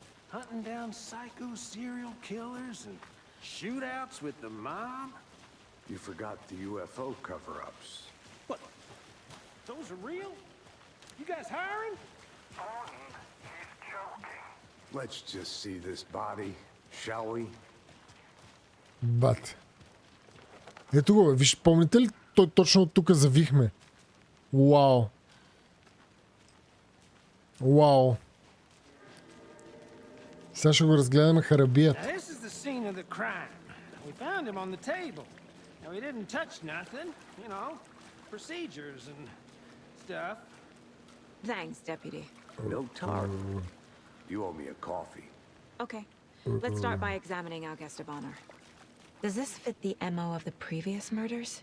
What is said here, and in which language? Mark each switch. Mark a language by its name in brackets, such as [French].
[English] Hunting down psycho serial killers and shootouts with the mob. You forgot the UFO cover-ups. What? Those are real? You guys hiring? He's joking. Let's just see this body, shall we? [Bulgarian] Бат. Ето го, виж, помните ли? Той точно от тук завихме. Вау. Вау. Сега ще го разгледаме харабият. [English] Now, this is the scene of the crime. We found him on the table. Now, he didn't touch nothing, you know, procedures and stuff. Thanks, Deputy. No tarp. You owe me a coffee. Okay. Let's start by examining our guest of honor. Does this fit the MO of the previous murders?